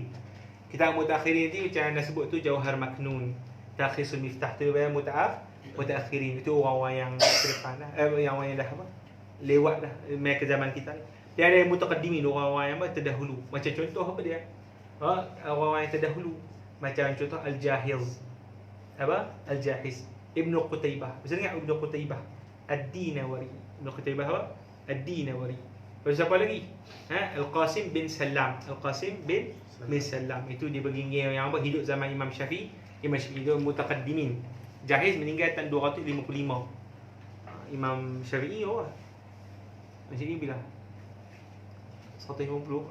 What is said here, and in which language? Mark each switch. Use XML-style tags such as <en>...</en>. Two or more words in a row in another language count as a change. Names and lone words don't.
<ms>Kitab mutaakhirin ni macam anda sebut tu Jauhar Maknun, Talkhisul Miftah tu mutaakhirin. Itu orang-orang yang ke depan lah, yang orang yang dah apa? Lewat dah ke zaman kita. Dia ada mutaqaddimin, orang-orang yang terdahulu. Macam contoh apa dia? Orang-orang yang terdahulu. Macam contoh Al-Jahiz. Apa? Al-Jahiz. Ibnu Qutaybah. Bisa dengar Ibnu Qutaybah? Ad-Dinawari. Ibnu Qutaybah apa? Ad-Dinawari. Lepas siapa lagi? Al-Qasim bin Salam. Al-Qasim bin Salam. Itu dia begini yang apa? Hidup zaman Imam Syafi'i. Imam Syafi'i itu mutaqaddimin. Jahiz meninggal tahun 255. Imam Syafi'i Macam ni bila 150.</ms>